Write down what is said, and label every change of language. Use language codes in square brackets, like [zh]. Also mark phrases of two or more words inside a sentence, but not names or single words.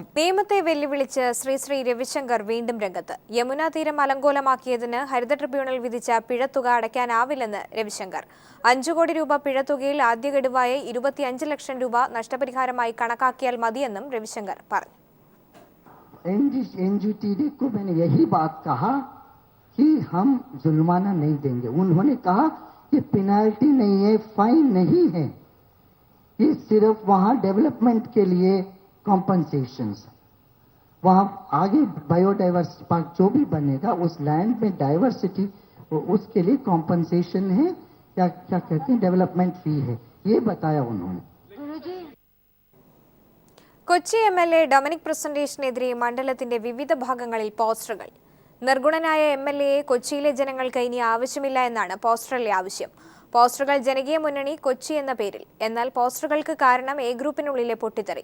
[ml] നിയമത്തെ വെല്ലുവിളിച്ച് ശ്രീ രവിശങ്കർ വീണ്ടും രംഗത്ത്. യമുനാ തീരം അലങ്കോലമാക്കിയതിന് ഹരിത ട്രിബ്യൂണൽ വിധിച്ച പിഴത്തുക അടയ്ക്കാനാവില്ലെന്ന് രവിശങ്കർ. 5 കോടി രൂപ പിഴത്തുകയിൽ ആദ്യ ഗഡുവായ 25 ലക്ഷം രൂപ നഷ്ടപരിഹാരമായി കണക്കാക്കിയാൽ മതിയെന്നും രവിശങ്കർ പറഞ്ഞു. [hi] NGT को मैंने यही बात कहा कि हम जुर्माना नहीं देंगे. उन्होंने कहा कि पेनाल्टी नहीं है, फाइन नहीं है, ये सिर्फ वहाँ डेवलपमेंट के लिए कॉम्पनसेशंस. वहाँ आगे [en] biodiversity park [hi] जो भी बनेगा उस लैंड में डाइवर्सिटी उसके लिए कॉम्पनसेशन है या क्या कहते हैं [en] development fee [hi] है, ये बताया उन्होंने. [ml] കൊച്ചി MLA ഡൊമിനിക് പ്രസന്റേഷനെതിരെ മണ്ഡലത്തിന്റെ വിവിധ ഭാഗങ്ങളിൽ പോസ്റ്ററുകൾ. നിർഗുണനായ MLAയെ കൊച്ചിയിലെ ജനങ്ങൾക്ക് ഇനി ആവശ്യമില്ല എന്നാണ് പോസ്റ്ററിലെ ആവശ്യം. പോസ്റ്ററുകൾ ജനകീയ മുന്നണി കൊച്ചി എന്ന പേരിൽ. എന്നാൽ പോസ്റ്ററുകൾക്ക് കാരണം A ഗ്രൂപ്പിനുള്ളിലെ പൊട്ടിത്തെറി.